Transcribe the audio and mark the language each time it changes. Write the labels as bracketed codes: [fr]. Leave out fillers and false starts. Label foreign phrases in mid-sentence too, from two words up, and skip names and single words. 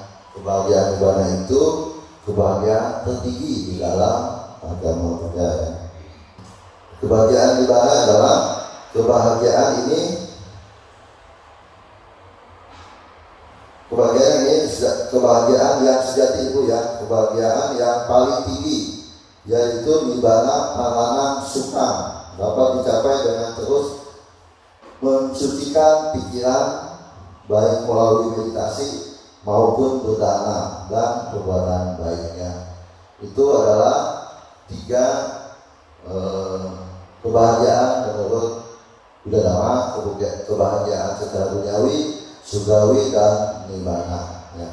[id] Kebahagiaan nibbana itu kebahagiaan tertinggi di dalam agama Buddha ya. Kebahagiaan nibbana adalah kebahagiaan yang sejati itu ya, kebahagiaan yang paling tinggi, yaitu [pi] nibbana paranang sukha, [id] dapat dicapai dengan terus mensucikan pikiran baik melalui meditasi maupun berdana dan perbuatan baiknya. Itu adalah 3 kebahagiaan menurut Buddha Dhamma, kebahagiaan secara duniawi, surgawi, dan nibbana ya.